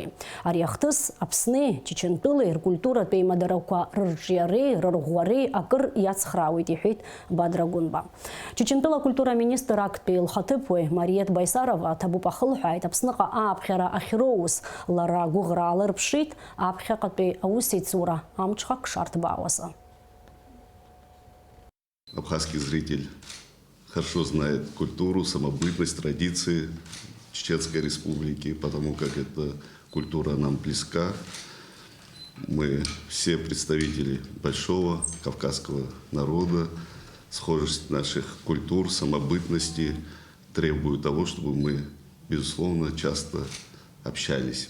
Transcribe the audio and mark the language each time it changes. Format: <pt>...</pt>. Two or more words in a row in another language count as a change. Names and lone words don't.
<ab>Ари ахҭыс Аԥсни Чечентәылеи ркультуратә еимадарақәа рырҿиареи рырӷәӷәареи акыр иацхраауеит, иҳәеит Бадра Гунба. Чечентәыла акультура министр актәи илхаҭыԥ Мариет Байсарова ҭабуп ахылҳәааит Аԥсныҟа ааԥхьара ахьроуз лара гәыӷра алырԥшит аԥхьаҟатәи аусеицура амҽхак шарҭбаауазы.</ab> <ru>Абхазский зритель хорошо знает культуру, самобытность, традиции Чеченской Республики, потому как эта культура нам близка. Мы все представители большого кавказского народа, схожесть наших культур, самобытности требует того, чтобы мы, безусловно, часто общались.</ru>